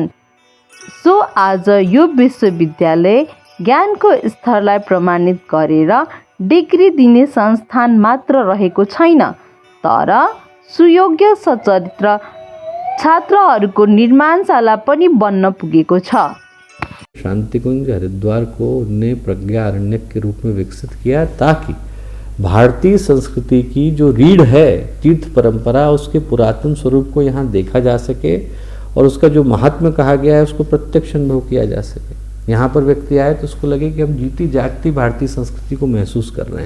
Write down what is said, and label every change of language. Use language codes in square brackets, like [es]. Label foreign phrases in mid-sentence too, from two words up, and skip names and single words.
[ne] सो आज यो विश्वविद्यालय ज्ञानको स्तरलाई प्रमाणित गरेर डिग्री दिने संस्थान मात्र रहेको छैन, तर सुयोग्य सचरित्र छात्रहरूको निर्माणशाला पनि बन्न पुगेको छ। [hi] शांतिकुंज हरिद्वार को उन्हें प्रज्ञा अरण्यक के रूप में विकसित किया ताकि भारतीय संस्कृति की जो रीढ़ है, तीर्थ परंपरा, उसके पुरातन स्वरूप को यहाँ देखा जा सके और उसका जो महात्म्य कहा गया है उसको प्रत्यक्ष अनुभव किया जा सके। यहाँ पर व्यक्ति आए तो उसको लगे कि हम जीती जागती भारतीय संस्कृति को महसूस कर रहे हैं।